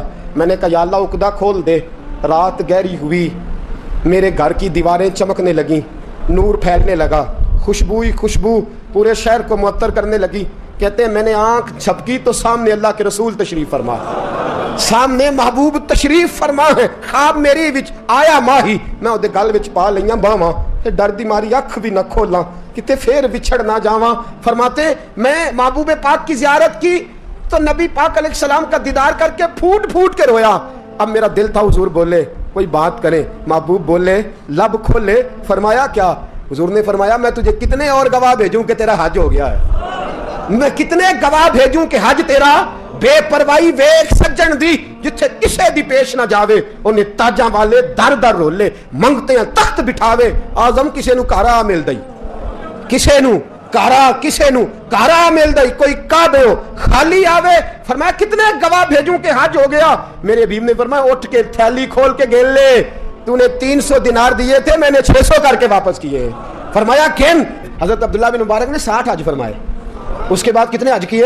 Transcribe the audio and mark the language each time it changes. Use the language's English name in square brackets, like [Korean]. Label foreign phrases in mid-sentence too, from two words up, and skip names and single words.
[Urdu] میں نے کہا یا اللہ عقدہ کھول دے. رات گہری ہوئی, میرے گھر کی دیواریں چمکنے لگیں, نور پھیلنے لگا, خوشبو ہی خوشبو پورے شہر کو معطر کرنے لگی. کہتے ہیں میں نے آنکھ جھپکی تو سامنے اللہ کے رسول تشریف فرما, سامنے محبوب تشریف فرما ہے. [Punjabi] خواب میری وچ آیا ماہی, میں اودے گل وچ پا لئیاں باواں تے ڈر دی ماری اکھ بھی نہ کھولاں کتے پھر وچھڑ نہ جاواں. [Urdu] فرماتے میں محبوب پاک کی زیارت کی تو نبی پاک علیہ السلام کا دیدار کر کے پھوٹ پھوٹ کے رویا. اب میرا دل تھا حضور بولے کوئی بات کریں. محبوب بولے لب کھولے. فرمایا کیا؟ حضور نے فرمایا میں تجھے کتنے اور گواہ بھیجوں کہ تیرا حج ہو گیا ہے, میں کتنے گواہ بھیجوں کہ حج تیرا [Punjabi] بے پرواہی ویکھ سجن دی جتھے کسے دی پیش نہ جاوے انہیں تاجاں والے در در رولے منگتے ہیں تخت بٹھاوے. آزم کسے نو کارا مل دئی, کسے نو کارا, کسے نو کارا مل دئی, کوئی کعبے ہو خالی آوے. [Urdu] فرمایا کتنے گواہ بھیجوں کہ حج ہو گیا. میرے حبیب نے فرمایا اٹھ کے تھیلی کھول کے گن لے, تو نے 300 دینار دیے تھے, میں نے 600 کر کے واپس کیے. فرمایا کن؟ حضرت عبداللہ بن مبارک نے 60 حج فرمائے. اس کے بعد کتنے حج کیے؟